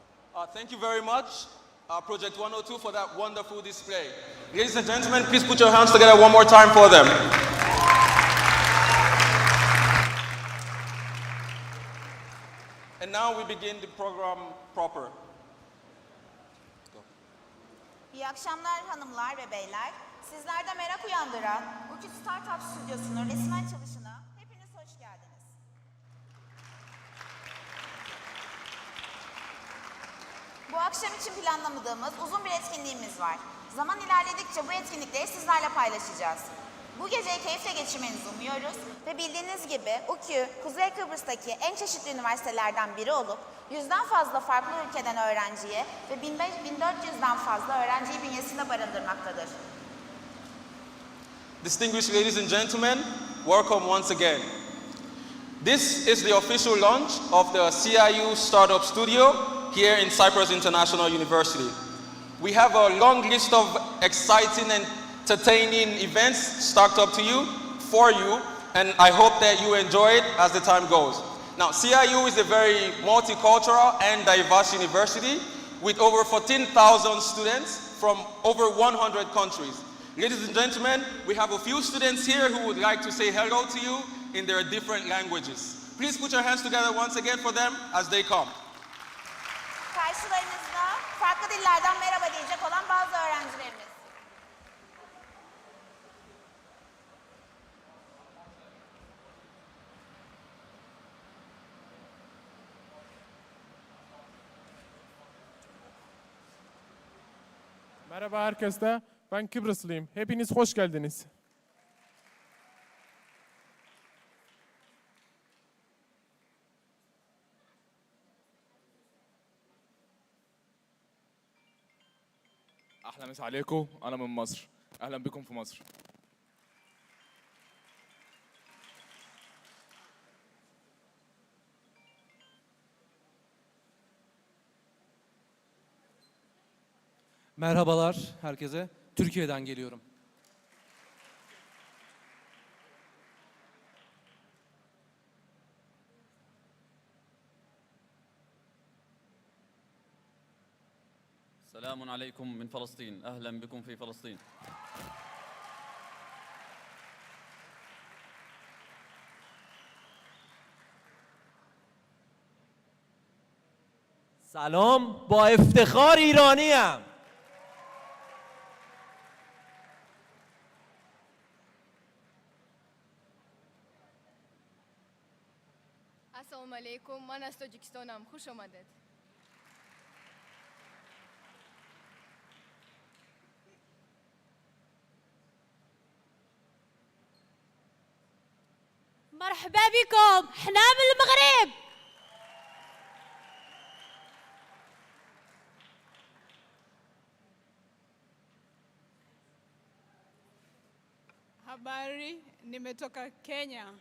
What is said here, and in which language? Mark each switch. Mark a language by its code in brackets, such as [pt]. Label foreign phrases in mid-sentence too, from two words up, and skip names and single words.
[en] Thank you very much, Project 102, for that wonderful display. Ladies and gentlemen, please put your hands together one more time for them. And now we begin the program proper. Go. [tr] İyi akşamlar hanımlar ve beyler. Sizlerde merak uyandıran bu Startup Stüdyosu'nun resmi açılışına hepiniz hoş geldiniz. Bu akşam için planlamadığımız uzun bir etkinliğimiz var. Zaman ilerledikçe bu etkinlikleri sizlerle paylaşacağız. Bu geceyi keyifle geçirmenizi umuyoruz ve bildiğiniz gibi UQ, Kuzey Kıbrıs'taki en çeşitli üniversitelerden biri olup 100'den fazla farklı ülkeden öğrenciyi ve 1400'den fazla öğrenciyi bünyesinde barındırmaktadır. [en] Distinguished ladies and gentlemen, welcome once again. This is the official launch of the CIU Startup Studio here in Cyprus International University. We have a long list of exciting and entertaining events stacked up to you, for you, and I hope that you enjoy it as the time goes. Now, CIU is a very multicultural and diverse university with over 14,000 students from over 100 countries. Ladies and gentlemen, we have a few students here who would like to say hello to you in their different languages. Please put your hands together once again for them as they come. [tr] Karşılarınızda farklı dillerden merhaba diyecek olan bazı öğrencilerimiz. Merhaba herkese. Ben Kıbrıslıyım. Hepiniz hoş geldiniz. [ar] أهلا مسا عليكم أنا من مصر أهلا بكم في مصر [tr] Merhabalar herkese. Türkiye'den geliyorum. [ar] سلام عليكم من فلسطين أهلا بكم في فلسطين [fa] سلام با افتخار ایرانیم [ar] السلام علیکم [fa] من از تاجیکستانم خوش آمدید [ar] مرحبا بكم احنا من المغرب [sw] habari nimetoka Kenya